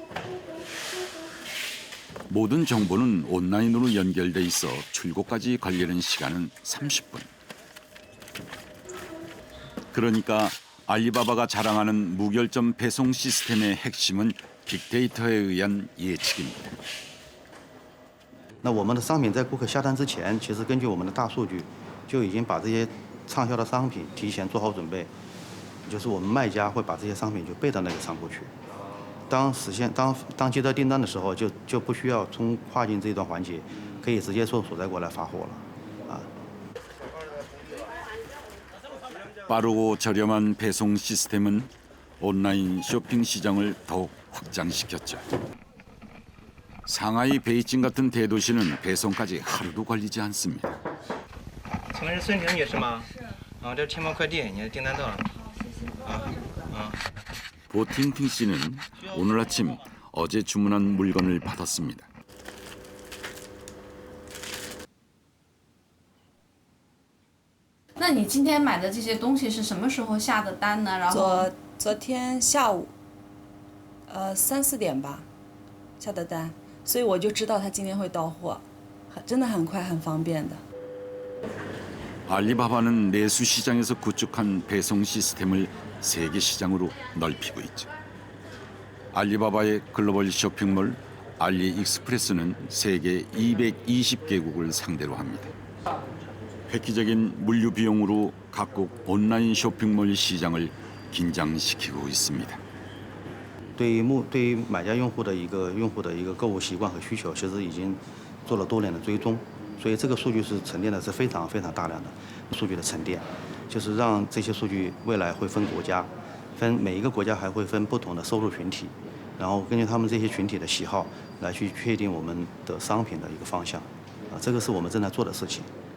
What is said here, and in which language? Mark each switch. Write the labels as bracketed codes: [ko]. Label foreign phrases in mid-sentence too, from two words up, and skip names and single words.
[ko] 모든 정보는 온라인으로 연결돼 있어 출고까지 걸리는 시간은 30분. 그러니까 알리바바가 자랑하는 무결점 배송 시스템의 핵심은 빅데이터에 의한 예측입니다. [zh] 那我们的商品在顾客下单之前，其实根据我们的大数据，就已经把这些畅销的商品提前做好准备，就是我们卖家会把这些商品就备到那个仓库去。当接到订单的时候，就不需要跨境这一段环节，可以直接从所在国来发货了，啊。 [ko] 빠르고 저렴한 배송 시스템은 온라인 쇼핑 시장을 더욱 확장시켰죠. 상하이, 베이징 같은 대도시는 배송까지 하루도 걸리지 않습니다. [zh] 请问是孙婷女士吗？啊，这是天猫快递，你的订单到了。 [ko] 보팅팅 씨는 오늘 아침 어제 주문한 물건을 받았습니다. [zh] 那你今天买的这些东西是什么时候下的单呢？然后昨天下午，3、4点吧，下的单，所以我就知道他今天会到货，真的很快很方便的。 [ko] 알리바바는 내수 시장에서 구축한 배송 시스템을 세계 시장으로 넓히고 있죠. 알리바바의 글로벌 쇼핑몰 알리익스프레스는 세계 220개국을 상대로 합니다. 획기적인 물류 비용으로 각국 온라인 쇼핑몰 시장을 긴장시키고 있습니다. [zh] 对于买家用户的一个购物习惯和需求，其实已经做了多年的追踪，所以这个数据是沉淀的是非常非常大量的数据的沉淀，就是让这些数据未来会分国家，每一个国家还会分不同的收入群体，然后根据他们这些群体的喜好来去确定我们的商品的一个方向，啊，这个是我们正在做的事情。